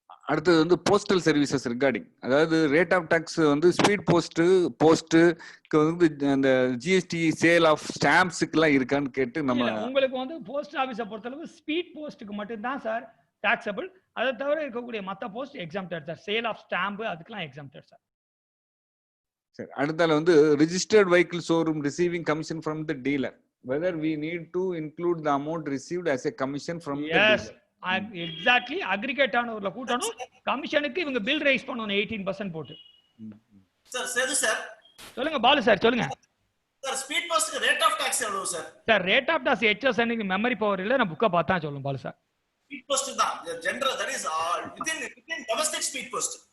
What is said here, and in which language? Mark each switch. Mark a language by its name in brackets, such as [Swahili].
[Tamil] அடுத்தது வந்து postal services regarding, அதாவது ரேட் ஆஃப் டாக்ஸ் வந்து ஸ்பீட் போஸ்ட்டுக்கு வந்து அந்த ஜிஎஸ்டி சேல் ஆஃப் ஸ்டாம்ப்ஸுக்கு எல்லாம் இருக்கான்னு கேட்டு நம்ம உங்களுக்கு வந்து போஸ்ட் ஆபீஸை பொறுத்தளவு ஸ்பீட் போஸ்ட்டுக்கு மட்டும்தான் சார் டாக்ஸபிள். அதை தவிர இருக்கக்கூடிய மற்ற post exempted sir. Sale of stamp அதுக்கெல்லாம் எக்ஸாம்டட் சார். சரி, அடுத்தால வந்து [English] Registered vehicle showroom receiving commission from the dealer, whether we need to include the amount received as a commission from the dealer. [Tamil] Exactly. Aggregate ஆனவர்ல கூட்டணும். கமிஷனுக்கு இவங்க bill rice பண்ணணும் 18% போட்டு. Sir Setu sir சொல்லுங்க. Balu sir சொல்லுங்க. Sir speed போஸ்ட்க்கு rate of tax எவ்வளவு sir? Sir rate of tax HSN memory power இல்ல, நான் புக்க பார்த்தா சொல்லுங்க பாலு சார். [English] Speed post தான் general, that is within domestic speed post.